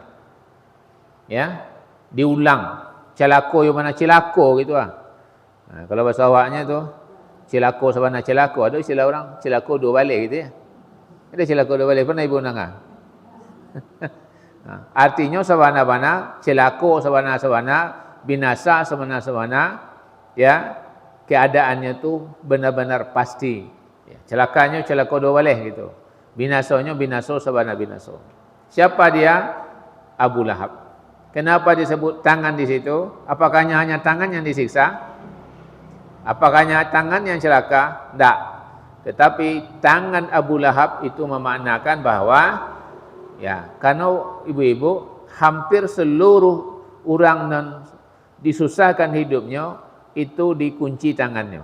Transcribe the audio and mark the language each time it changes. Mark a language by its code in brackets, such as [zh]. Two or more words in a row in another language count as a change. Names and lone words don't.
[id] Ya, diulang. Celako yang mana celako gitu lah. Nah, kalau bahasa awaknya tu [min] celako sabana celako, [id] ada istilah orang [min] celako dua balik [id] gitu ya. Ada [min] celako dua balik, [id] pernah ibu dengar? Nah, artinya sabana-bana, [min] celako sabana-sabana, [id] binasa sabana-sabana, ya, keadaannya tu benar-benar pasti. Ya, celakanya [min] celako dua balik [id] gitu. [min] Binasonya binaso sabana binaso. [id] Siapa dia? Abu Lahab. Kenapa disebut tangan di situ? Apakah hanya tangan yang disiksa? Apakah hanya tangan yang celaka? Tidak. Tetapi tangan Abu Lahab itu memaknakan bahwa ya, karena ibu-ibu hampir seluruh orang yang disusahkan hidupnya itu dikunci tangannya.